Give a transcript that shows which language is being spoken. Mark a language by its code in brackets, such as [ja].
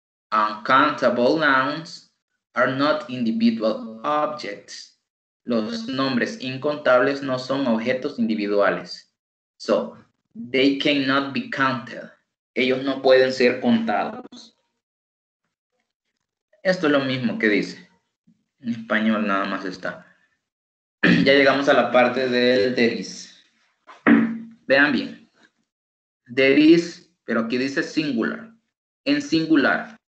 [en] Uncountable nouns are not individual objects. [es] Los nombres incontables no son objetos individuales. [en] So, they cannot be counted. [es] Ellos no pueden ser contados. Esto es lo mismo que dice. En español nada más está. Ya llegamos a la parte del there is. Vean bien. There is, pero aquí dice singular. En singular.